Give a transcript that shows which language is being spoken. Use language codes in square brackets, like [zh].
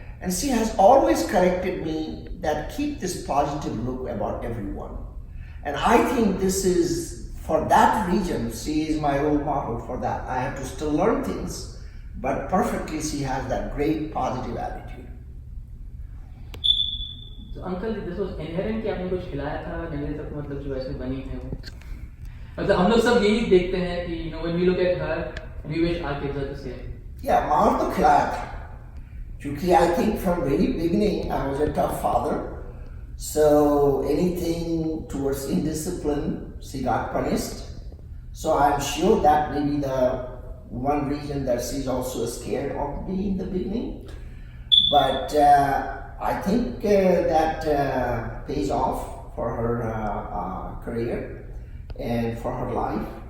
[en] And she has always corrected me that keep this positive look about everyone. And I think this is, for that reason, she is my role model for that. I have to still learn things, but perfectly she has that great positive attitude. So Uncle, this was inherent [hi] कि आपने कुछ खिलाया था निवेदिता को, मतलब जो ऐसे बनी है वो, मतलब हम लोग सब यही देखते हैं कि [en] when we look at her and we wish our kids are the same. Yeah, [hi] मार तो खिलाया था, क्योंकि [en] I think from very beginning I was a tough father, so anything towards indiscipline she got punished. So I'm sure that may be the one reason that she's also scared of me in the beginning, but I think that pays off for her career and for her life.